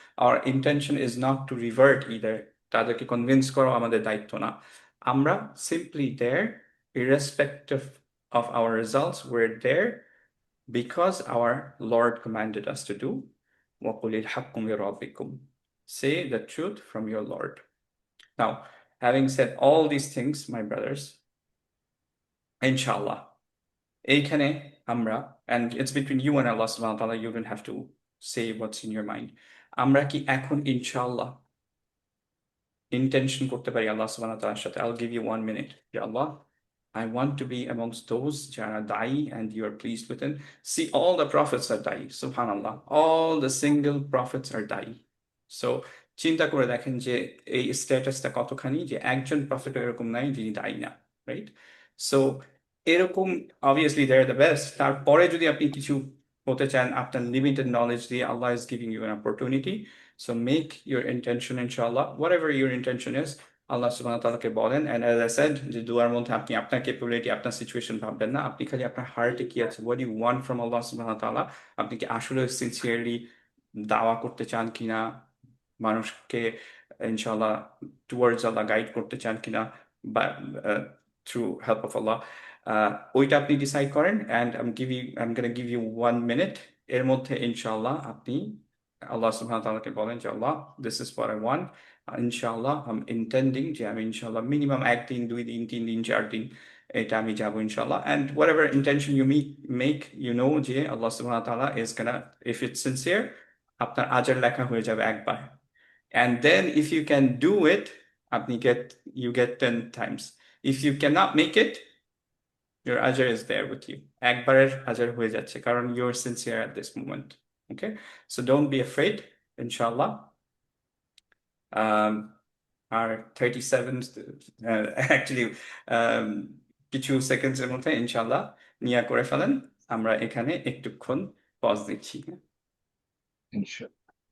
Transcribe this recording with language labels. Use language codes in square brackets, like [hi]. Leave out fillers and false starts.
[en] our intention is not to revert either, [bn] তাদেরকে convince করা আমাদের দায়িত্ব না। [en] আমরা simply there irrespective of our results, we're there because our Lord commanded us to do. [ar] وَقُلِ الْحَقُّ مِنْ رَبِّكُمْ. [en] Say the truth from your Lord. Now, having said all these things, my brothers, inshallah, [bn] এইখানে আমরা, [en] and it's between you and Allah subhanahu wa ta'ala, you don't have to say what's in your mind. [bn] আমরা কি এখন ইনশাআল্লাহ intention করতে পারি আল্লাহ সুবহানাহু ওয়া তাআলার সাথে? [en] I'll give you 1 minute. Ya Allah, I want to be amongst those [bn] যারা দায়ী [en] and you are pleased with them. See, all the prophets are দায়ী, subhanallah. All the single prophets are দায়ী. [bn] So চিন্তা করে দেখেন যে এই স্ট্যাটাসটা কতখানি, যে একজন প্রফেট এরকম নাই যিনি দায়ী না, রাইট? সো এরকম [en] Obviously they are the best. [bn] তারপরে যদি আপনি কিছু হতে চান আপনার লিমিটেড নলেজ দিয়ে, [en] Allah is giving you an opportunity. So make your intention, inshallah, whatever your intention is, Allah সুবহানাহু ওয়া তাআলাকে বলেন। [bn] And as I said, যে দুয়ার মধ্যে আপনি আপনার ক্যাপাবিলিটি, আপনার সিচুয়েশন ভাববেন না, আপনি খালি আপনার হার্টে কি আছে, [en] what do you want from [bn] আল্লাহ সুবহানাহু ওয়া তাআলা, আপনি কি আসলে সিনসিয়ারলি দাওয়া করতে চান কিনা, মানুষকে ইনশাআল্লাহ টুয়ার্ডস আল্লাহ গাইড করতে চান কিনা, বা থ্রু হেল্প অফ আল্লাহ, ওইটা আপনি ডিসাইড করেন। [en] and I am gonna give you 1 minute, [bn] এর মধ্যে ইনশাআল্লাহ আপনি আল্লাহ সুবহানাহু ওয়া তাআলাকে বলেন যে আল্লাহ, [en] this is what I want, [bn] ইনশাআল্লাহ [en] I am intending [bn] যে আমি ইনশাআল্লাহ মিনিমাম 1 দিন 2 দিন 3 দিন 4 দিন এটা আমি যাবো ইনশাআল্লাহ। [en] and whatever intention you make, you know যে আল্লাহ সুবহানাহু ওয়া তাআলা is gonna, if it's sincere, [bn] আপনার আজার লেখা হয়ে যাবে একবার। [en] And then if you can do it, you get 10 times. If you cannot make it, your ajr is there with you. [bn] একবারের ajr হয়ে যাচ্ছে, কারণ [en] you're sincere at this moment. Okay? So don't be afraid, inshallah. [bn] Our 37, actually, কিছু সেকেন্ডসের মধ্যে ইনশাল্লাহ নিয়া করে ফেলেন। আমরা এখানে একটুক্ষণ পজ দিচ্ছি। ইনশাআল্লাহ।